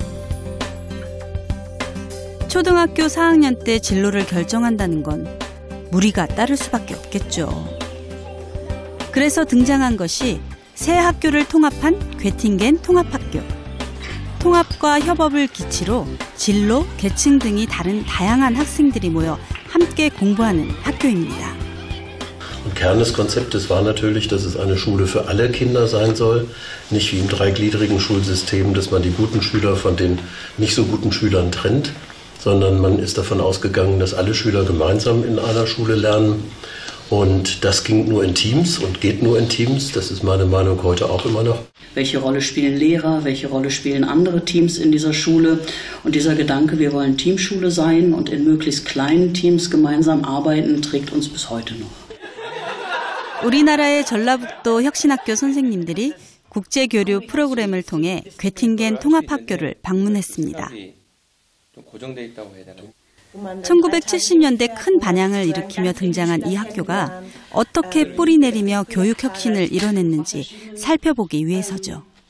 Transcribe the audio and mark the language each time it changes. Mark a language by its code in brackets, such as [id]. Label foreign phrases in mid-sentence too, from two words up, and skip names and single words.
[ko] 초등학교 4학년 때 진로를 결정한다는 건 무리가 따를 수밖에 없겠죠. 그래서 등장한 것이 새 학교를 통합한 괴팅겐 통합학교. 통합과 협업을 기치로 진로, 계층 등이 다른 다양한 학생들이 모여 함께 공부하는 학교입니다. [de] Kern des Konzeptes war natürlich, dass es eine Schule für alle Kinder sein soll, nicht wie im dreigliedrigen Schulsystem, dass man die guten Schüler von den nicht so guten Schülern trennt, sondern man ist davon ausgegangen, dass alle Schüler gemeinsam in einer Schule lernen. Und das ging nur in Teams und geht nur in Teams. Das ist meine Meinung heute auch immer noch. Welche Rolle spielen Lehrer, welche Rolle spielen andere Teams in dieser Schule? Und dieser Gedanke, wir wollen Teamschule sein und in möglichst kleinen Teams gemeinsam arbeiten, trägt uns bis heute noch. [ko] 우리나라의 전라북도 혁신학교 선생님들이 국제교류 프로그램을 통해 괴팅겐 통합학교를 방문했습니다. 1970년대 큰 반향을 일으키며 등장한 이 학교가 어떻게 뿌리내리며 교육혁신을 이뤄냈는지 살펴보기 위해서죠.